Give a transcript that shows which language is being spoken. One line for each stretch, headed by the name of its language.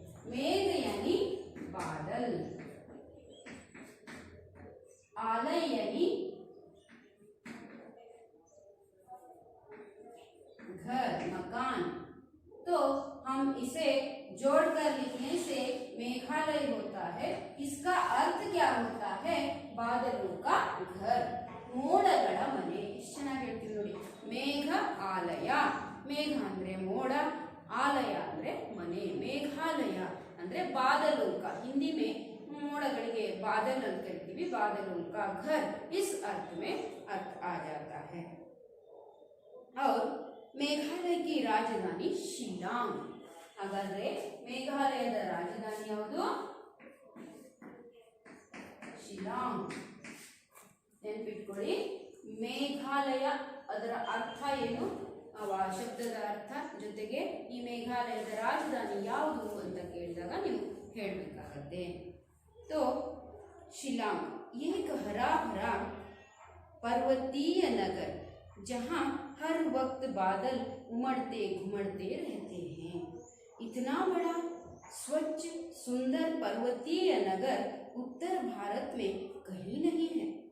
Hindi: मेघ यानी बादल, आलय यानी घर, मकान। तो हम इसे जोड़कर लिखने से मेघालय होता है इसका अर्थ क्या होता है? बादलों का घर,
Kannada: ಮೋಡಗಳ ಮನೆ. ಎಷ್ಟು ಚೆನ್ನಾಗಿ ಹೇಳ್ತೀವಿ ನೋಡಿ. ಮೇಘ ಆಲಯ, ಮೇಘ ಅಂದ್ರೆ ಮೋಡ, ಆಲಯ ಅಂದ್ರೆ ಮನೆ. ಮೇಘಾಲಯ ಅಂದ್ರೆ
Hindi: बादलों का, हिंदी में
Kannada: मोड़ಗಳಿಗೆ बादल ಅಂತ ಕರಿತೀವಿ.
Hindi: बादलों का घर इस अर्थ में अर्थ आ जाता है. और मेघालय की राजधानी ಶಿಲ್ಲಾಂಗ್.
Kannada: ಹಾಗಾದ್ರೆ ಮೇಘಾಲಯದ ರಾಜಧಾನಿ ಯಾವುದು? ಶಿಲ್ಲಾಂಗ್. ನೆನಪಿಟ್ಕೊಳ್ಳಿ. ಮೇಘಾಲಯ ಅದರ ಅರ್ಥ ಏನು, ಶಬ್ದದ ಅರ್ಥ, ಜೊತೆಗೆ ಈ ಮೇಘಾಲಯದ ರಾಜಧಾನಿ ಯಾವುದು ಅಂತ ಕೇಳಿದಾಗ ನೀವು ಹೇಳಬೇಕಾಗತ್ತೆ.
Hindi: तो शिलांग एक हरा भरा पर्वतीय नगर जहाँ हर वक्त बादल उमड़ते घुमड़ते रहते हैं. इतना बड़ा स्वच्छ सुंदर पर्वतीय नगर उत्तर भारत में कहीं नहीं है.